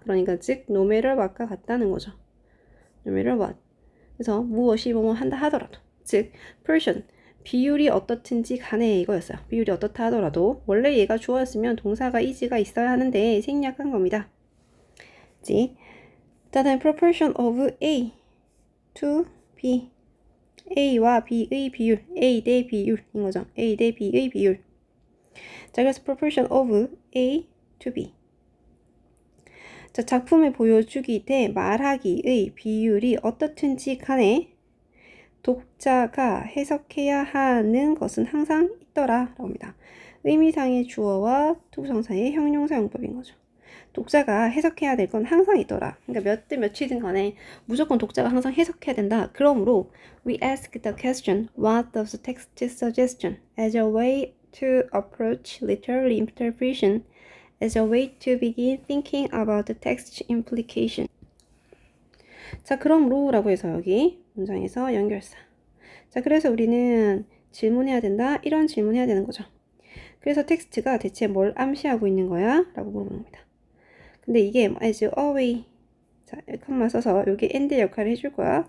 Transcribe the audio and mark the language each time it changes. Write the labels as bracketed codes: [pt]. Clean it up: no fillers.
[ko] 그러니까 즉 [en] no matter what [ko] 과 같다는 거죠. [en] no matter what. [ko] 그래서 무엇이 뭐뭐 한다 하더라도. 즉 person. 비율이 어떻든지 간에 이거였어요. 비율이 어떻다 하더라도 원래 얘가 주어였으면 동사가 is가 있어야 하는데 생략한 겁니다. 지. 다음 [en] proportion of A to B. [ko] A와 B의 비율. A 대 B율인 거죠. A 대 B의 비율. 자, 그래서 [en] proportion of A to B. [ko] 자, 작품을 보여주기 대 말하기의 비율이 어떻든지 간에 독자가 해석해야 하는 것은 항상 있더라 라고 합니다. 의미상의 주어와 투부정사의 형용사 용법인 거죠. 독자가 해석해야 될 건 항상 있더라. 그러니까 몇 대 몇이든 간에 무조건 독자가 항상 해석해야 된다. 그러므로 [en] we ask the question what does the text suggestion as a way to approach literary interpretation as a way to begin thinking about the text implication. [ko] 자, 그러므로 라고 해서 여기 문장에서 연결사. 자, 그래서 우리는 질문해야 된다. 이런 질문해야 되는 거죠. 그래서 텍스트가 대체 뭘 암시하고 있는 거야? 라고 물어보는 겁니다. 근데 이게 [en] as a way. [ko] 자, 컴마 써서 여기 and 역할을 해줄 거야.